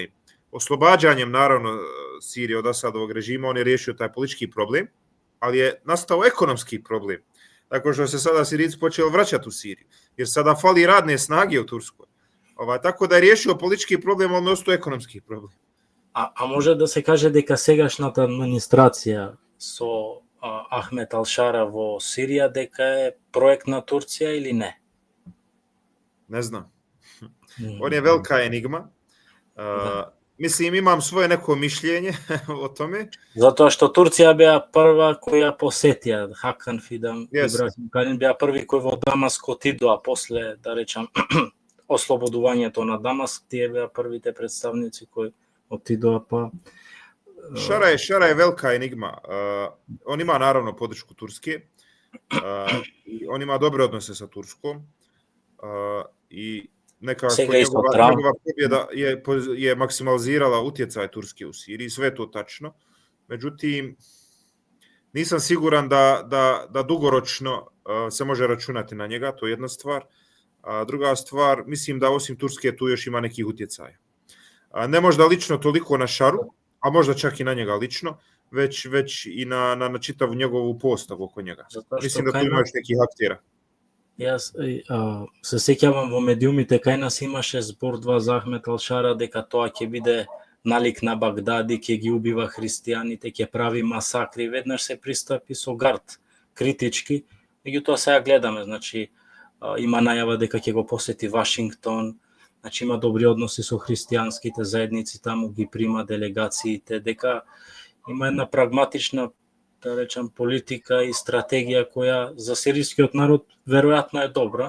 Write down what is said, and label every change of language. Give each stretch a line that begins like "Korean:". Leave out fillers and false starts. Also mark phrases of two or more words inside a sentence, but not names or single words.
Bosnian: Oslobađanjem, naravno, Sirije od Asadovog režima, on je riješio taj politički problem, ali je nastao ekonomski problem. Tako što se sada Sirijci počeli vraćati u Siriju, jer sada fali radne snage u Turskoj. Tako da je riješio politički problem, ali ne ostao ekonomski problem.
Macedonian: А може да се каже дека сегашната администрација со Ахмет Ал-Шара во Сирија дека е проект на Турција или не?
Bosnian: Ne znam. On je velika enigma. Mislim, imam svoje neko mišljenje o tome.
Macedonian: Затоа што Турција беа прва која посетија Хакан Фидан, Ибрахим Калин беа први кои во Дамаск отидоа после, да речам, ослободувањето на Дамаск, тие беа првите представници кои отидоа па...
Bosnian: Šara je velika enigma. On ima naravno podršku Turske. On ima dobre odnose sa Turskom. I nekako njegova pobjeda je maksimalizirala utjecaj Turske u Siriji. Sve to tačno. Međutim, nisam siguran da dugoročno se može računati na njega. To je jedna stvar. A druga stvar, mislim da osim Turske tu još ima nekih utjecaja. Ne možda lično toliko na Šaru, a možda čak i na njega lično, već i na čitavu njegovu postavu oko njega. Mislim da tu ima još nekih aktera.
Macedonian: Јас се сеќавам во медиумите кај нас имаше збор за Ахмет Ал-Шара дека тоа ќе биде налик на Багдади, ќе ги убива христијаните, ќе прави масакри. Веднаш се пристапи со гард критички, меѓутоа сега гледаме, значи има најава дека ќе го посети Вашингтон, значи има добри односи со христијанските заедници, таму ги прима делегациите, дека има една прагматична да речам, политика и стратегија која за сирискиот народ веројатно е добра.